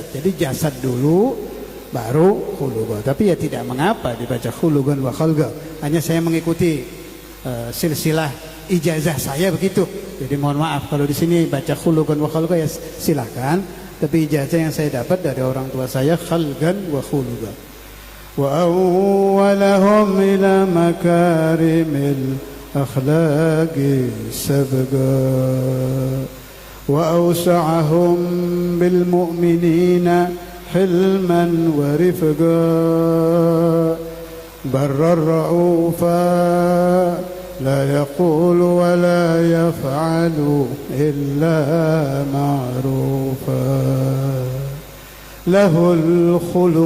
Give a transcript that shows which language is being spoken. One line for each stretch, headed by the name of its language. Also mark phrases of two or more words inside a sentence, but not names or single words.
Indonesian: Jadi jasad dulu baru khuluq. Tapi ya tidak mengapa dibaca
Arabic: خلقا وخلقا.
Indonesian: Hanya saya mengikuti silsilah ijazah saya begitu. Jadi mohon maaf kalau di sini baca
Arabic: خلقا وخلقا
Indonesian: ya silakan. Tapi ijazah yang saya dapat dari orang tua saya
Arabic: خلقا وخلقا. وأولهم إلى مكارم الأخلاق سبقا. وأوسعهم بالمؤمنين حلما ورفقا برا رؤوفا لا يقول ولا يفعل إلا معروفا له الخلق